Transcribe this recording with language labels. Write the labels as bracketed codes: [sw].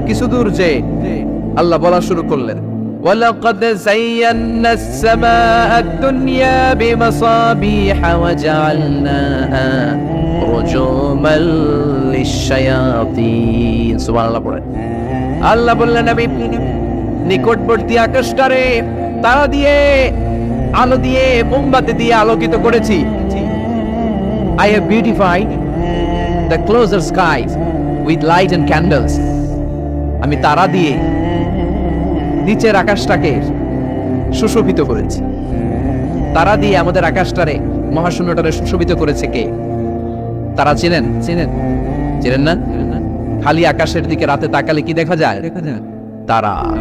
[bn] কিছু দূর যে আল্লাহ বলা শুরু করলেন [ar] وَلَقَدْ زَيَّنَّا السَّمَاءَ الدُّنْيَا بِمَصَابِيحَ وَجَعَلْنَاهَا رُجُومًا لِلشَّيَاطِينِ। [bn] সুবহানাল্লাহ পড়েন। আল্লাহ বললেন আমি নিকটবর্তী আকাশটারে তারা দিয়ে, আলো দিয়ে, মোমবাতি দিয়ে আলোকিত করেছি। [en] I have beautified the closer skies with light and candles. [bn] আমি তারা দিয়ে নিচের আকাশটাকে সুশোভিত করেছি। তারা দিয়ে আমাদের আকাশটারে, মহাশূন্যটারে সুশোভিত করেছে কে? তারা চিনেন? চেনেন না? খালি আকাশের দিকে রাতে তাকালে কি দেখা যায়? তারা।